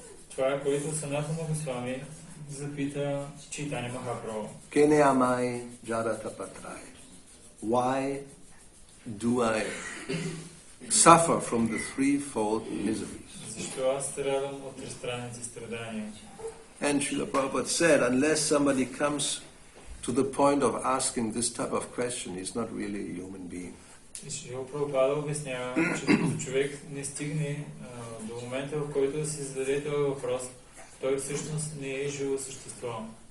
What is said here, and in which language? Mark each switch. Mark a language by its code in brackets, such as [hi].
[bg] Това е което Санатана Госвами запита Чайтаня Махапрабху. [bn] Kene amai jadatapatrai. [en] Why do I suffer from the threefold miseries? [bg] Защо аз страдам от тристранните страдания? [en] And Srila Prabhupada said, unless somebody comes to the point of asking this type of question, he's not really a human being. [bg] И Шрила Прабхупада обяснява, че докато човек не стигне до момента, в който да си зададе този въпрос, той всъщност не е живо същество.